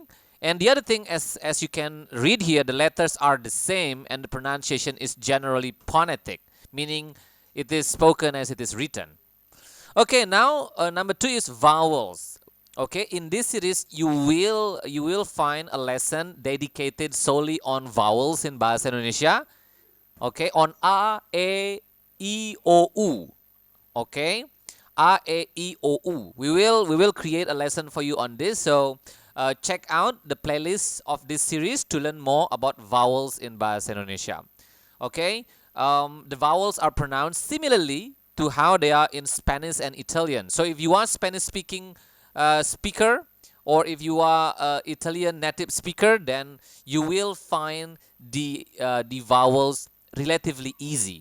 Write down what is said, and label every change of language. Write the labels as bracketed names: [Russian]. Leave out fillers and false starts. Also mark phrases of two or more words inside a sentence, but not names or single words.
[English] And the other thing, as you can read here, the letters are the same, and the pronunciation is generally phonetic, meaning it is spoken as it is written. Okay, now number two is vowels. Okay, in this series you will find a lesson dedicated solely on vowels in Bahasa Indonesia. Okay, on a, e, o, u. Okay, a, e, o, u. We will create a lesson for you on this. So check out the playlist of this series to learn more about vowels in Bahasa Indonesia. Okay, the vowels are pronounced similarly to how they are in Spanish and Italian. So if you are Spanish speaking speaker, or if you are Italian native speaker, then you will find the vowels relatively easy.